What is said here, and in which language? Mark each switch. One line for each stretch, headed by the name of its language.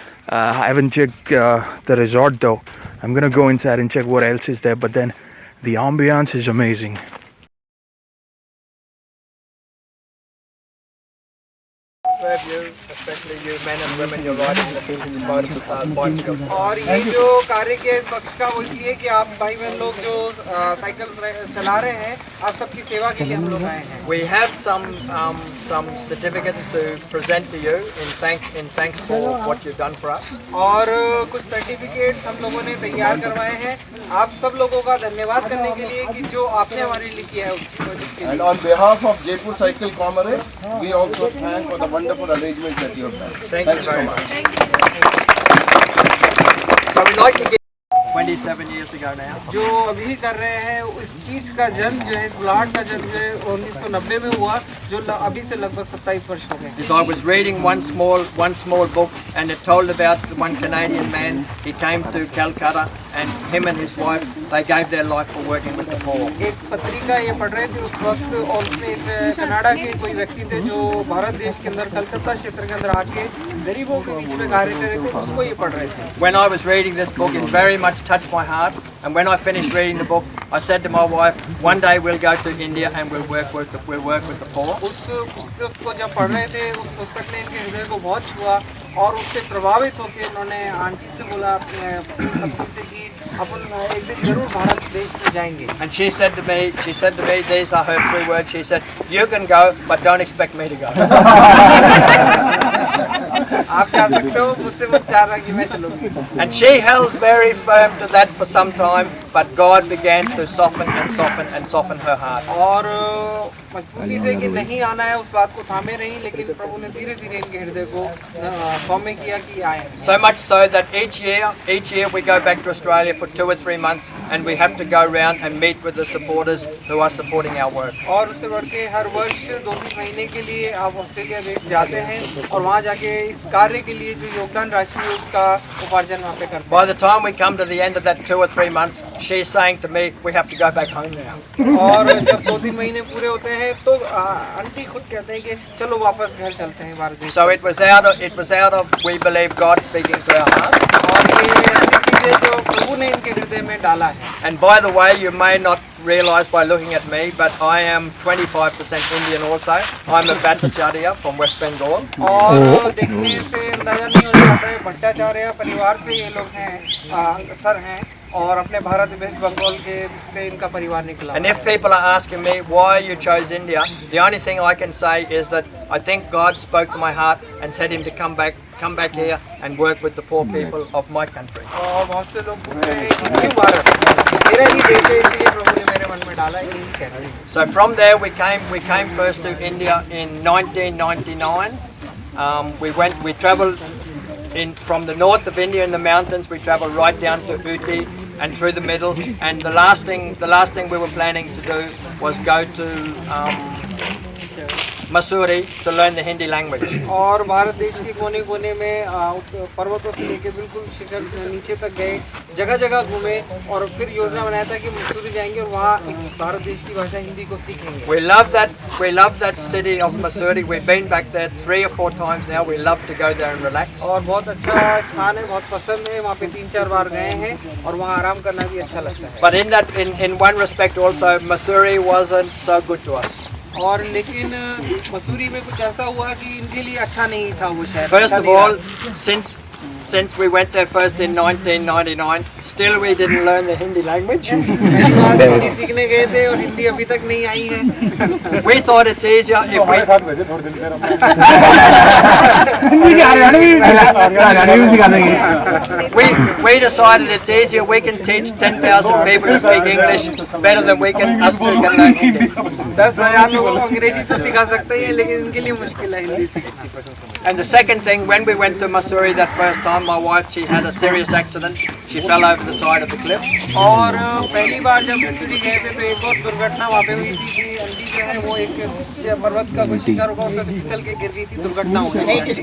English: I haven't checked the resort though. I'm gonna go inside and check what else is there, but then the ambiance is amazing. You, especially you men and women, you're riding bicycles.
Hindi: और ये जो कार्य के पक्ष का वो इसलिए कि आप भाई बहन लोग जो साइकिल चला रहे हैं, आप सबकी सेवा के लिए हम लोग आए हैं.
English: We have some certificates to present to you in thanks for what you've done for us.
Hindi: और कुछ सर्टिफिकेट्स हम लोगों ने तैयार करवाए हैं आप सब लोगों का धन्यवाद करने के लिए कि जो आपने हमारे लिए किया है उसके लिए.
English: And on behalf of Jaipur Cycle Comrades, we also thank for the wonderful arrangements that you have done. Thank you very much. So we'd like to give 27 years ago now.
Hindi: जो अभी कर रहे हैं उस चीज का जन्म जो है बुलाहट का जन्म जो है 1990 में हुआ जो अभी से लगभग 27 वर्ष हो गए.
English: I was reading one small book and it told about one Canadian man. He came to Calcutta and him and his wife they gave their life for working with the poor.
Hindi: एक पत्रिका ये पढ़ रहे थे उस वक्त और उसमें एक कनाडा के कोई व्यक्ति थे जो भारत देश के अंदर कलकत्ता क्षेत्र के अंदर आके गरीबों के बीच में कार्य कर रहे थे, उसको ये पढ़ रहे थे।
English: When I was reading this book, it very much touched my heart. And when I finished reading the book, I said to my wife, one day we'll go to India and we'll work with the poor.
Hindi: उस पुस्तक को जब पढ़ रहे थे, उस पुस्तक ने इनके हृदय को बहुत छुआ और उससे प्रभावित होकर इन्होंने आंटी से बोला, अपने पत्नी से कि अपन एक दिन जरूर भारत देश में जाएंगे।
English: And she said to me, these are her 3 words. She said, you can go, but don't expect me to go.
Hindi: आप जा सकते हो, मुझसे मत चाहना कि मैं चलूँगी।
English: And she held very firm to that for some time, but God began to soften her heart.
Hindi: और मजबूती से कि नहीं आना है, उस बात को थामे रही, लेकिन प्रभु ने धीरे-धीरे इनके हृदय को सौम्य किया कि आए।
English: So much so that each year we go back to Australia for 2 or 3 months, and we have to go around and meet with the supporters who are supporting our work.
Hindi: और उससे बढ़ के हर वर्ष 2-3 महीने के लिए आप ऑस्ट्रेलिया देश जाते हैं और वहाँ जाके इस कार्य के लिए जो योगदान राशि है उसका उपार्जन वहाँ पे करते हैं।
English: By the time we come to the end of that 2 or 3 months, she's saying to me, we have to go back home now.
Hindi: और जब 2-3 महीने पूरे होते हैं तो आंटी खुद कहते हैं कि चलो वापस घर चलते हैं भारत देश।
English: So it was out of we believe God speaking to our heart.
Hindi: और ये ऐसी चीजें जो प्रभु ने इनके हृदय में डाला है।
English: And by the way, you may not realize by looking at me, but I am 25% Indian also. I'm a Bhattacharya from West Bengal.
Hindi: और देखने से अंदाजा नहीं हो जाता है, भट्टाचार्य परिवार से ये लोग हैं, सर हैं और अपने भारत वेस्ट बंगाल के से इनका परिवार निकला।
English: And if people are asking me why you chose India, the only thing I can say is that I think God spoke to my heart and said him to come back here and work with the poor people of my country.
Hindi: और बहुत से लोग पूछते हैं कि क्यों भारत, मेरा ही देश है, इसलिए प्रभु ने मेरे मन में डाला है, यही कह रहे हैं।
English: So from there we came first to India in 1999. We travelled from the north of India in the mountains. We travelled right down to Uti and through the middle. And the last thing we were planning to do was go to Mussoorie to learn the Hindi language.
Hindi: और भारत देश के कोने-कोने में पर्वतों से लेके बिल्कुल शिखर नीचे तक गए, जगह-जगह घूमे और फिर योजना बनाया था कि मसूरी जाएंगे और वहाँ इस भारत देश की भाषा हिंदी को सीखेंगे।
English: We love that city of Mussoorie. We've been back there 3 or 4 times now. We love to go there and relax.
Hindi: और बहुत अच्छा स्थान है, बहुत पसंद है, वहाँ पे 3-4 बार गए हैं और वहाँ आराम करना भी अच्छा लगता है।
English: But in one respect also, Mussoorie wasn't so good to us.
Hindi: और लेकिन मसूरी में कुछ ऐसा हुआ कि इनके लिए अच्छा नहीं था वो शहर।
English: First of all, since we went there first in 1999, still we didn't learn the Hindi language.
Hindi: पहली बार हिंदी सीखने गए थे और हिंदी अभी तक नहीं आई है।
English: We thought it's easier if we decided it's easier. We can teach 10,000 people to speak English better than us two can learn Hindi.
Hindi: 10,000 लोगों को अंग्रेजी तो सिखा सकते हैं, लेकिन इनके लिए मुश्किल है हिंदी सीखना।
English: And the second thing, when we went to Mussoorie that first time, my wife, she had a serious accident. She fell over the side of the cliff.
Hindi: और पहली बार जब मसूरी गए थे तो एक और दुर्घटना वहाँ पे हुई थी कि आंटी जो है वो एक पर्वत का कोई शिखर होगा उसमें से फिसल के गिर गई थी, दुर्घटना हो गई।